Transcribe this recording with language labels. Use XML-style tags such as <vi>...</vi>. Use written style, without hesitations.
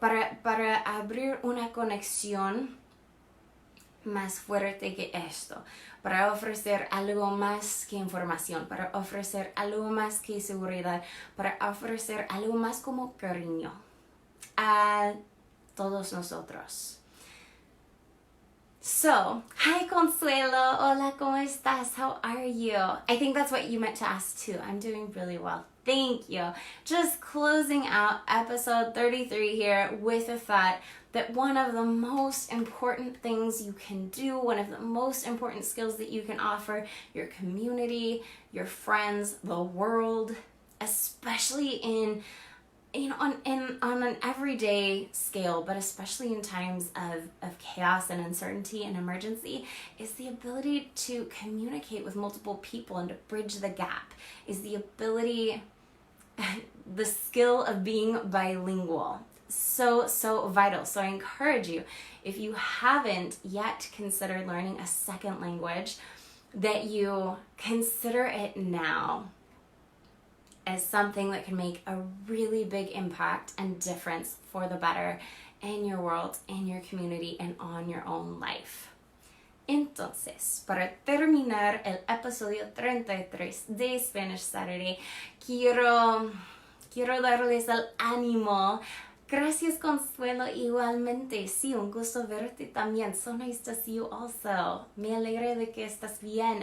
<es>Para abrir una conexión más fuerte que esto, para ofrecer algo más que información, para ofrecer algo más que seguridad, para ofrecer algo más como cariño a todos nosotros.</es> <en>So, hi</en> <es>Consuelo, hola, ¿cómo estás?</es> <en>How are you? I think that's what you meant to ask too. I'm doing really well. Thank you. Just closing out episode 33 here with the thought that one of the most important things you can do, one of the most important skills that you can offer your community, your friends, the world, especially on an everyday scale, but especially in times of chaos and uncertainty and emergency, is the ability to communicate with multiple people and to bridge the gap, is the ability, the skill of being bilingual. So vital. So I encourage you, if you haven't yet considered learning a second language, that you consider it now as something that can make a really big impact and difference for the better in your world, in your community, and on your own life.</en> <es>Entonces, para terminar el episodio 33 de Spanish Saturday, quiero darles el ánimo. Gracias, Consuelo, igualmente. Sí, un gusto verte también.</es> <en>So nice to see you also.</en> <es>Me alegra de que estás bien.</es>